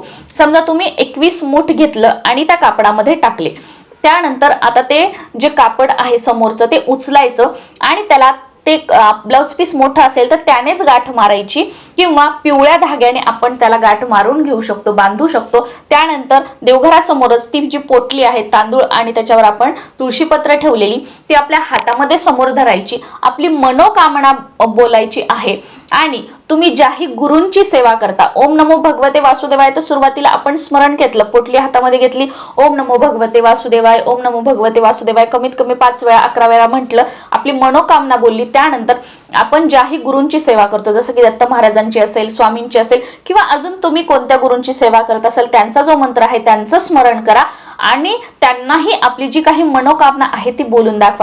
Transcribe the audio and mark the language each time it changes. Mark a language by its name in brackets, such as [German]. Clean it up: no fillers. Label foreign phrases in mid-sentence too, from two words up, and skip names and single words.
[Marathi] समजा तुम्ही 21 मूठ घेतलं आणि त्या कापडामध्ये टाकले, त्यानंतर आता ते जे कापड आहे समोरचं ते उचलायचं आणि त्याला ते ब्लाउज पीस मोठा असेल तर त्यानेच गाठ मारायची किंवा पिवळ्या धाग्याने आपण त्याला गाठ मारून घेऊ शकतो, बांधू शकतो. त्यानंतर देवघरासमोरच ती जी पोटली आहे तांदूळ आणि त्याच्यावर आपण तुळशीपत्र ठेवलेली ती आपल्या हातामध्ये समोर धरायची, आपली मनोकामना बोलायची आहे आणि तुम्ही ज्याही गुरूंची सेवा करता, [Sanskrit] ओम नमो भगवते वासुदेवाय [Marathi] तर सुरुवातीला आपण स्मरण घेतलं, पोटली हातामध्ये घेतली, [Sanskrit] ओम नमो भगवते वासुदेवाय, ओम नमो भगवते वासुदेवाय [Marathi] कमीत कमी 5 वेळा 11 वेळा म्हटलं, आपली मनोकामना बोलली. त्यानंतर आपण ज्याही गुरूंची सेवा करतो, जसं की दत्त महाराजांची असेल, स्वामींची असेल किंवा अजून तुम्ही कोणत्या गुरूंची सेवा करत असाल त्यांचा जो मंत्र आहे त्यांचं स्मरण करा आणि त्यांनाही आपली जी काही मनोकामना आहे ती बोलून दाखवा.